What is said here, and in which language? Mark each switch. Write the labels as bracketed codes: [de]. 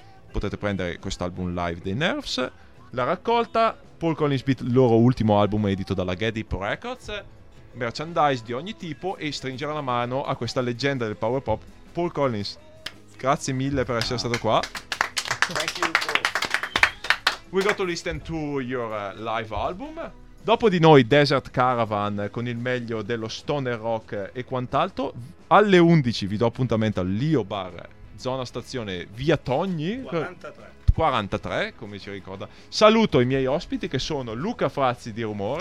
[it] potete prendere quest'album live dei Nerves, la raccolta, Paul Collins Beat, loro ultimo album edito dalla Getty Records, merchandise di ogni tipo, e stringere la mano a questa leggenda del power pop, Paul Collins. Grazie mille per essere stato qua. [en] Thank you, Paul. We got to listen to your live album. [it] Dopo di noi Desert Caravan con il meglio dello stoner rock e quant'altro. Alle 11 vi do appuntamento al Lio Bar, zona stazione Via Togni 43, come ci ricorda. Saluto i miei ospiti che sono Luca Frazzi di Rumore.